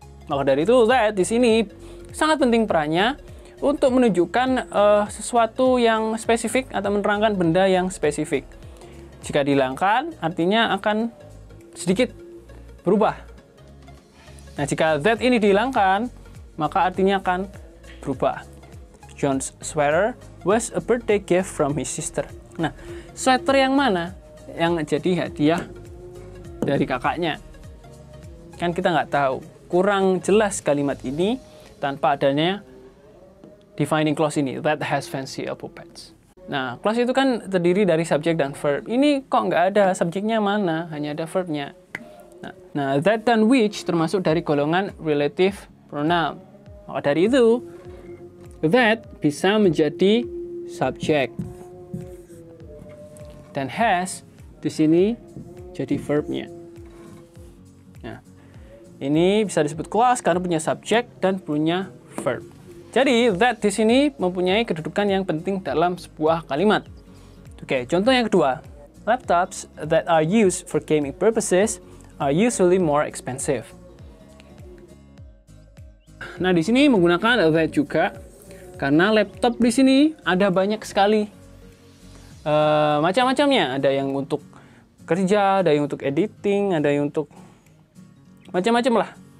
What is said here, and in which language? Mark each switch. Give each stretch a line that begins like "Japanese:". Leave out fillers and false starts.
Indonesian: Maka dari itu, that di sini sangat penting perannya untuk menunjukkan sesuatu yang spesifik atau menerangkan benda yang spesifik. Jika dihilangkan, artinya akan sedikit berubah. Nah, jika that ini dihilangkan, maka artinya akan berubah.
English: John's sweater was a birthday gift from his sister.
Indonesian: Nah, sweater yang mana yang jadi hadiah dari kakaknya? Kan kita nggak tahu. Kurang jelas kalimat ini tanpa adanya defining clause ini,
English: that has fancy elbow pads.
Indonesian: Nah, clause itu kan terdiri dari subjek dan verb. Ini kok nggak ada subjeknya mana, hanya ada verbnya. Nah, that dan which termasuk dari golongan relative pronoun. Maka dari itu, that bisa menjadi subjek. Dan has di sini jadi verbnya. Nah, ini bisa disebut clause karena punya subjek dan punya verb. Jadi, that di sini mempunyai kedudukan yang penting dalam sebuah kalimat. Oke, contoh yang kedua.
English: Laptops that are used for gaming purposes are usually more expensive.
Indonesian: Nah, di sini menggunakan that juga karena laptop di sini ada banyak sekali macam-macamnya. Ada yang untuk kerja, ada yang untuk editing, ada yang untuk macam-macam lah.